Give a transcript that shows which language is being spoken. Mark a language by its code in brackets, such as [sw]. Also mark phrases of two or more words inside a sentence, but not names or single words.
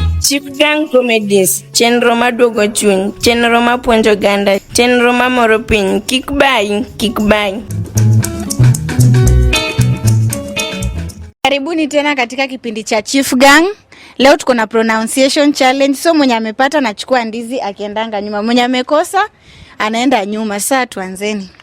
[luo] Chief Gang Comedies, chenro maduogo chuny, chenro mapuonjo ganda, chenro mamoro piny, kik bai. [sw] Karibuni tena katika kipindi cha Chief Gang. Leo tuko na [en] pronunciation challenge. [sw] So mwenye amepata anachukua ndizi akiendanga nyuma. Mwenye amekosa anaenda nyuma. Sasa tuanzeni.